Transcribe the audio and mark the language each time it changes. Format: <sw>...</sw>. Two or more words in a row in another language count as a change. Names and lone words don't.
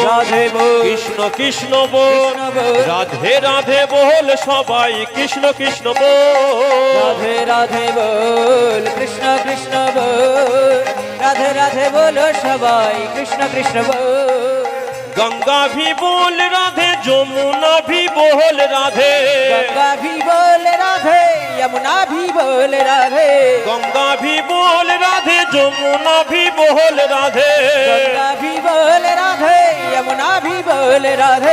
<bn>রাধে বল, কৃষ্ণ কৃষ্ণ বল, কৃষ্ণ বল। রাধে রাধে বল সবাই, কৃষ্ণ কৃষ্ণ বল। রাধে রাধে বল, কৃষ্ণ কৃষ্ণ বল। রাধে রাধে বলো সবাই, কৃষ্ণ কৃষ্ণ বল।</bn> <hi>गंगा भी बोल राधे जमुना भी बोल राधे गंगा भी बोल राधे यमुना भी बोल राधे गंगा भी बोल राधे जमुना भी बोल राधे गंगा भी बोल राधे यमुना भी बोल राधे</hi>